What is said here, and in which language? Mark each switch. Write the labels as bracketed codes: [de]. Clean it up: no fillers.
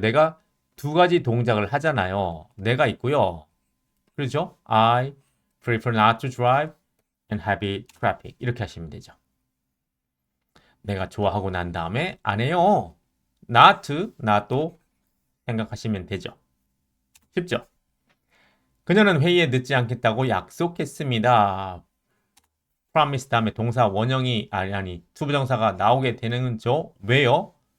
[ko] 내가 두 가지 동작을 하잖아요. 내가 있고요. 그렇죠? [en] I prefer not to drive and heavy traffic. [ko] 이렇게 하시면 되죠. 내가 좋아하고 난 다음에 안 해요. not도 생각하시면 되죠. 쉽죠? 그녀는 회의에 늦지 않겠다고 약속했습니다. promise 다음에 동사 원형이 아니 투부정사가 나오게 되는죠. 왜요?